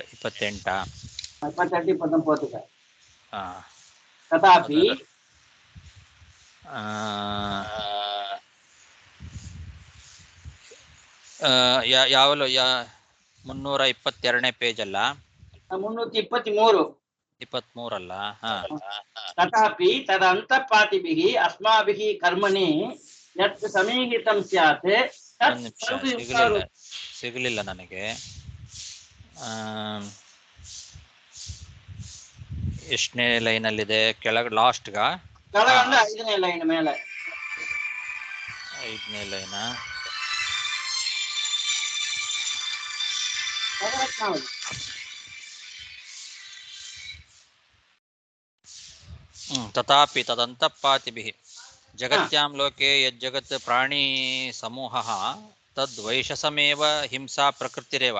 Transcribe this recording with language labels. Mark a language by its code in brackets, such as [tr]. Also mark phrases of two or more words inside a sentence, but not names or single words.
[kn] 28, 29. ತಥಾಪಿ ಯಾವಲು 322ನೇ ಪೇಜ್ ಅಲ್ಲ? 323 ಅಲ್ಲ? [sa] ತಥಾಪಿ ತದಂತಃಪಾತಿಭಿಃ ಅಸ್ಮಾಭಿಃ ಕರ್ಮಣಿ ಯತ್ ಸಮೀಹಿತಂ ಸ್ಯಾತ್. [kn] ಸಿಗಲಿಲ್ಲ ನನಗೆ. ಎಷ್ಟನೇ ಲೈನ್ ಅಲ್ಲಿದೆ? ಕೆಳಗೆ ಲಾಸ್ಟ್ ಗ 5ನೇ ಲೈನ್ ಮೇಲೆ. 5ನೇ ಲೈನಾ? [sa] ತಥಾಪಿ ತದಂತಃಪಾತಿಭಿಃ ಜಗತ್ಯಾಂ ಲೋಕೆ ಯಜ್ಜಗತ್ ಪ್ರಾಣಿ ಸಮೂಹಃ ತದ್ವೈಷಸಮೇವ ಹಿಂಸಾ ಪ್ರಕೃತಿರೇವ.